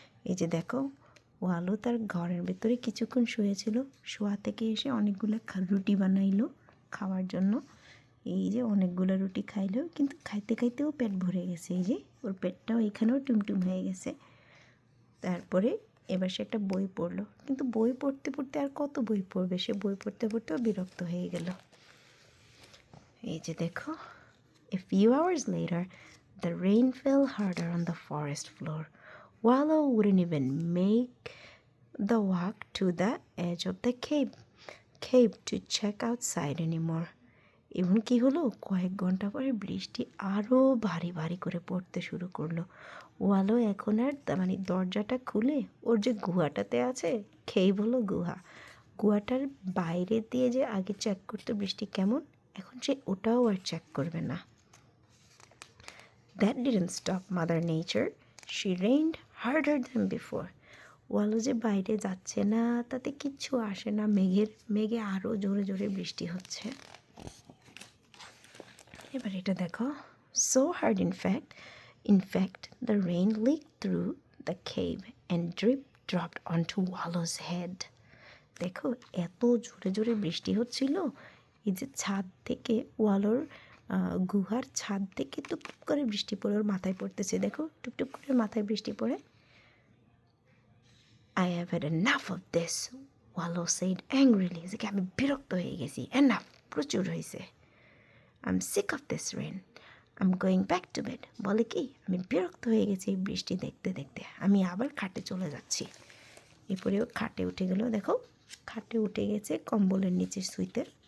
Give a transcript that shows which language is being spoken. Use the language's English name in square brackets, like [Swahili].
[Bangla] এই যে দেখো, ওয়ালো তার ঘরের ভেতরে কিছুক্ষণ শুয়েছিল, শোয়া থেকে এসে অনেকগুলো রুটি বানাইলো খাওয়ার জন্য। এই যে অনেকগুলো রুটি খাইলো, কিন্তু খাইতে খাইতেও পেট ভরে গেছে। এই যে ওর পেটটাও এখানেও টুমটুম হয়ে গেছে। তারপরে এবার সে একটা বই পড়লো, কিন্তু বই পড়তে পড়তে আর কত বই পড়বে, সে বই পড়তে পড়তেও বিরক্ত হয়ে গেল। এই যে দেখো, [English] a few hours later the rain fell harder on the forest floor. Wallow wouldn't even make the walk to the edge of the cave to check outside anymore. [Bangla] এমন কি হলো, কয়েক ঘন্টা পরে বৃষ্টি আরও ভারী ভারী করে পড়তে শুরু করলো। ওয়ালো এখন আর মানে দরজাটা খুলে ওর যে গুহাটাতে আছে, কেভ হলো গুহা, গুহাটার বাইরে দিয়ে যে আগে চেক করতো বৃষ্টি কেমন, এখন সে ওটাও আর চেক করবে না। [English] That didn't stop Mother Nature. She rained harder than before. [Bangla] Walon যে বাইরে যাচ্ছে না তাতে কিচ্ছু আসে না, মেঘে আরও জোরে জোরে বৃষ্টি হচ্ছে। এবার এটা দেখো, [English] so hard in fact the rain leaked through the cave and dropped onto Wallow's head. [Bangla] দেখো, এত জোরে জোরে বৃষ্টি হচ্ছিল, এই যে ছাদ থেকে, ওয়ালোর গুহার ছাদ থেকে টুপ করে বৃষ্টি পড়ে ওর মাথায় পড়তেছে। দেখো, টুপটুপ করে মাথায় বৃষ্টি পড়ে। [English] I have had enough of this, Wallow said angrily. [Bangla] যে আমি বিরক্ত হয়ে গেছি, enough, প্রচুর হয়েছে। [English] I'm sick of this rain. I'm going back to bed. [Bangla] বলে কি, আমি বিরক্ত হয়ে গেছি এই বৃষ্টি দেখতে দেখতে, আমি আবার খাটে চলে যাচ্ছি। এরপরেও খাটে উঠে গেল। দেখো, খাটে উঠে গেছে কম্বলের নিচে শুইতে।